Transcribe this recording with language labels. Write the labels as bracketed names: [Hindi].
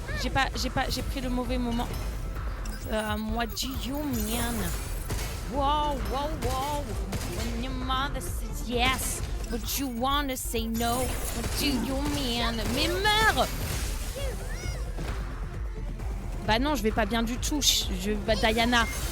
[French] J'ai pris le mauvais moment. [English] What do you mean? Whoa, whoa, whoa. When your mother says yes, but you wanna say no. What do you mean? [French] Mais meurs! Bah non, je vais pas bien du tout. Bah, Diana.